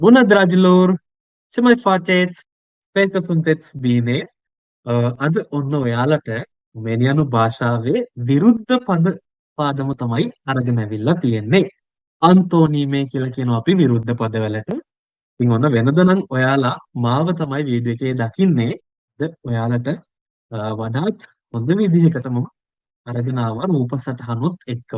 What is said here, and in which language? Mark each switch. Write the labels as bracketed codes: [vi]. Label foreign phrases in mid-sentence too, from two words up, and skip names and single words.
[ro] Bună, dragilor! Ce mai faceți? Sper că sunteți bine. [si] අද ඔන්න ඔයාලට මෙනියනු භාෂාවේ විරුද්ධ පද පාඩම තමයි අරගෙන ඇවිල්ලා තියෙන්නේ. අන්තෝනීමේ කියලා කියනවා අපි විරුද්ධ පදවලට. ඉතින් ඔන්න වෙනද නම් ඔයාලා මාව තමයි වීඩියෝ එකේ දකින්නේ. ඔයාලට වඩාත් හොඳ විදිහකට මම අරගෙන ආවා රූප සටහනොත් එක්කම.